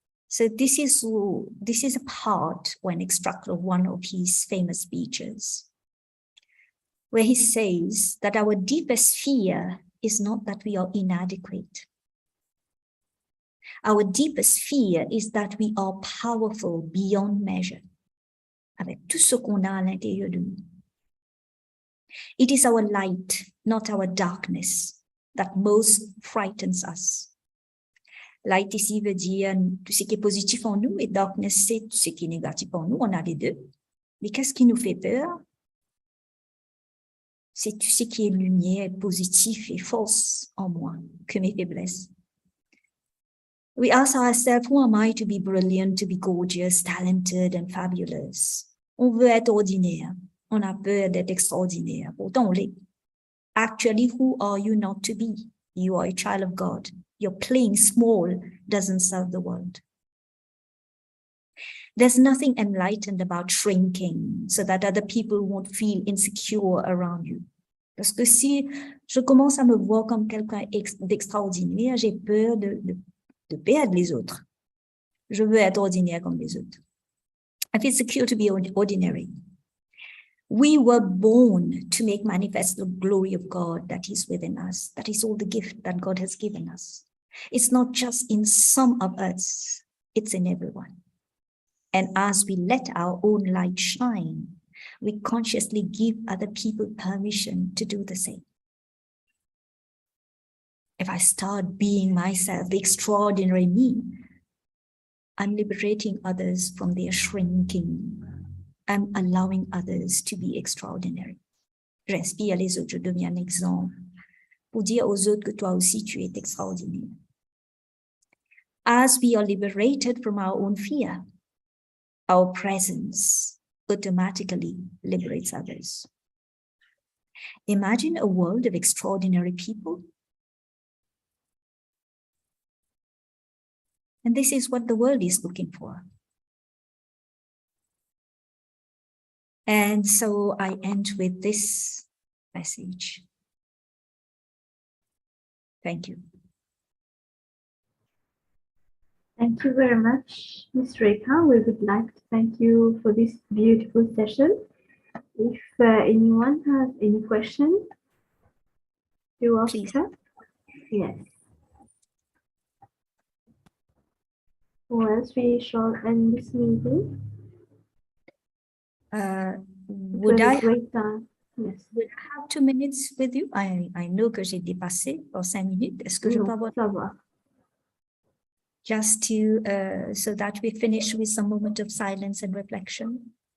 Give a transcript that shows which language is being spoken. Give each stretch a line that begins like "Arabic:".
English: So this is a part or an extract of one of his famous speeches, where he says that our deepest fear is not that we are inadequate. Our deepest fear is that we are powerful beyond measure,
French: avec tout ce qu'on a à l'intérieur de nous.
English: It is our light, not our darkness, that most frightens us.
French: Light ici veut dire tout ce qui est positif en nous, et darkness, c'est tout ce qui est négatif en nous. On a les deux. Mais qu'est-ce qui nous fait peur? C'est tout ce qui est lumière, positif et force en moi, que mes faiblesses.
English: We ask ourselves, who am I to be brilliant, to be gorgeous, talented, and fabulous?
French: On veut être ordinaire. On a peur d'être extraordinaire. Pourtant, on l'est.
English: Actually, who are you not to be? You are a child of God. Your playing small doesn't serve the world. There's nothing enlightened about shrinking so that other people won't feel insecure around you.
French: Parce que si je commence à me voir comme quelqu'un d'extraordinaire, j'ai peur de perdre les autres. Je veux être ordinaire comme les autres.
English: I feel secure to be ordinary. We were born to make manifest the glory of God that is within us. That is all the gift that God has given us. It's not just in some of us, it's in everyone. And as we let our own light shine, we consciously give other people permission to do the same. If I start being myself, the extraordinary me, I'm liberating others from their shrinking. I'm allowing others to be extraordinary.
French: J'inspire les autres, je deviens un exemple pour dire aux autres que toi aussi tu es extraordinaire.
English: As we are liberated from our own fear, our presence automatically liberates others. Imagine a world of extraordinary people. And this is what the world is looking for. And so I end with this message. Thank you. Thank you very much, Ms. Rekha. We would like to thank you for this beautiful session. If anyone has any questions to ask Please. her. Yes. Or else we shall end this meeting. Would I Great time. Yes. Would I have 2 minutes with you? I know
French: que j'ai dépassé pour 5 minutes. Est-ce que je peux avoir... Ça va.
English: Just to, so that we finish with some moment of silence and reflection.